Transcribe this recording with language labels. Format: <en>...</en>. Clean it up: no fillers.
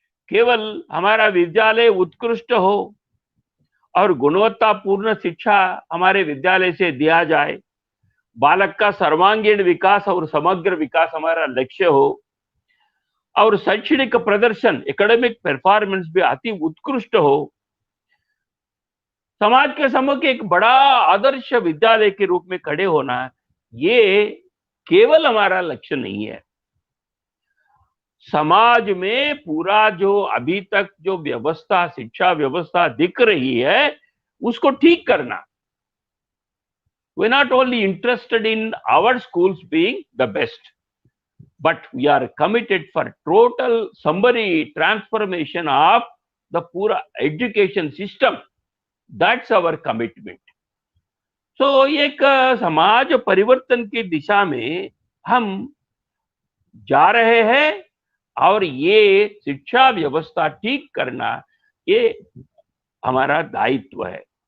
<hi>केवल हमारा विद्यालय उत्कृष्ट हो और गुणवत्तापूर्ण शिक्षा हमारे विद्यालय से दिया जाए, बालक का सर्वांगीण विकास और समग्र विकास हमारा लक्ष्य हो और शैक्षणिक प्रदर्शन, एकेडमिक परफॉर्मेंस भी अति उत्कृष्ट हो, समाज के सम्मुख एक बड़ा आदर्श विद्यालय के रूप में खड़े होना, ये केवल हमारा लक्ष्य नहीं है। समाज में पूरा जो अभी तक जो व्यवस्था, शिक्षा व्यवस्था दिख रही है, उसको ठीक करना.</hi> <en>We're not only interested in our schools being the best, but we are committed for total summary transformation of the pura education system. That's our commitment.</en> <hi>So एक समाज परिवर्तन की दिशा में हम जा रहे हैं और ये शिक्षा व्यवस्था ठीक करना ये हमारा दायित्व है.</hi>